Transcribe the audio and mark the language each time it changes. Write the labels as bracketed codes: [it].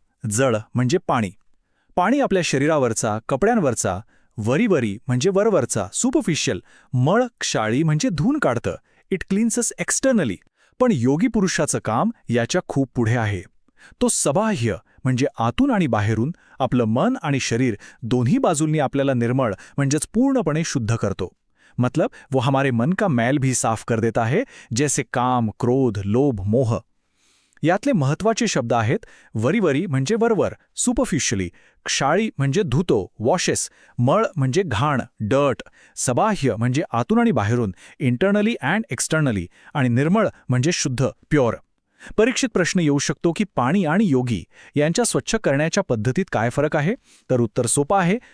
[mr] जळ म्हणजे पाणी. पाणी आपल्या शरीरावरचा, कपड्यांवरचा, वरीवरी म्हणजे वरवरचा, सुपरफिशियल. मळ क्षाळी म्हणजे धुवून काढतं. [en] It cleanses externally. [mr] पण योगी पुरुषाचं काम याच्या खूप पुढे आहे. तो सबाह्य म्हणजे आतून आणि बाहेरून आपलं मन आणि शरीर दोन्ही बाजूंनी आपल्याला निर्मळ म्हणजेच पूर्णपणे शुद्ध करतो. [hi] मतलब वो हमारे मन का मैल भी साफ कर देता है, जैसे काम, क्रोध, लोभ, मोह. [mr] यातले महत्त्वाचे शब्द आहेत वरीवरी म्हणजे वरवर, सुपरफिशियली. क्षाळी म्हणजे धुतो, वॉशेस. मळ म्हणजे घाण, डर्ट. सबाह्य म्हणजे आतून आणि बाहेरून, [en] Internally and externally. [mr] आणि निर्मळ म्हणजे शुद्ध, प्युअर. परीक्षित प्रश्न येऊ शकतो की पाणी आणि योगी यांच्या स्वच्छ करण्याच्या पद्धतीत काय फरक आहे. तर उत्तर सोपं आहे.